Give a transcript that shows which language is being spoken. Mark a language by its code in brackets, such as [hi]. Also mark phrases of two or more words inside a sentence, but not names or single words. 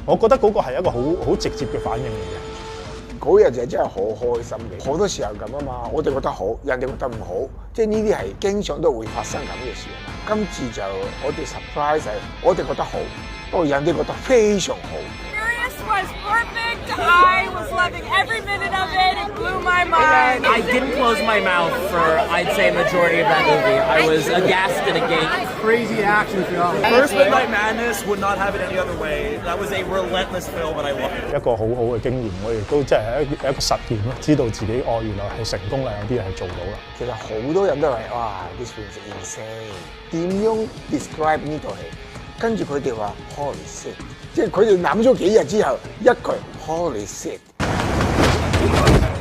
[yue] 我覺得嗰個係一個好直接嘅反應嚟嘅。嗰日就真係好開心嘅，好多時候咁啊嘛，我哋覺得好，人哋覺得唔好，即係呢啲係經常都會發生咁嘅事。今次就我哋 surprise 係，我哋覺得好，不過人哋覺得非常好。 [en] Was perfect. I was loving every minute of it. It blew my mind. I didn't close my mouth for, I'd say, majority of that movie. I was aghast and agape. Crazy action film. First Midnight Madness would not have it any other way. That was a relentless film, and I loved it. [yue] 一個好好嘅經驗，我亦都即係一個實驗咯，知道自己原來係成功啦，有啲嘢係做到啦。其實好多人都係哇 ， [en] this film is insane。 [yue] 點樣 describe 呢套戲？跟住佢哋話 [en] Holy shit， [yue] 即係佢哋諗咗幾日之後，一句 [en] Holy shit。